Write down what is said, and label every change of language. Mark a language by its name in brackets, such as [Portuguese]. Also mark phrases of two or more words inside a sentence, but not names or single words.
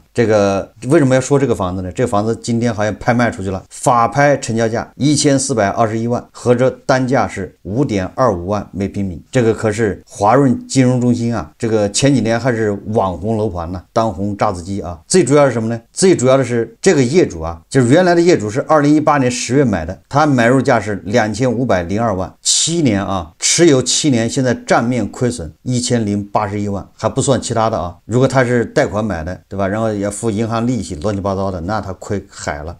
[Chinese] 這個為什麼要說這個房子呢？這個房子今天好像拍賣出去了，法拍成交價1421萬，合着單價是5.25萬每平米。這個可是華潤金融中心啊，這個前幾年還是網紅樓盤呢，當紅炸子雞啊。最主要是什麼呢？最主要的是這個業主啊，就是原來的業主是2018年10月買的，他買入價是2502萬， 7年啊，持有7年，现在账面虧损1081万，还不算其他的啊。如果他是貸款买的，对吧？然后也付银行利息，乱七八糟的，那他亏海了。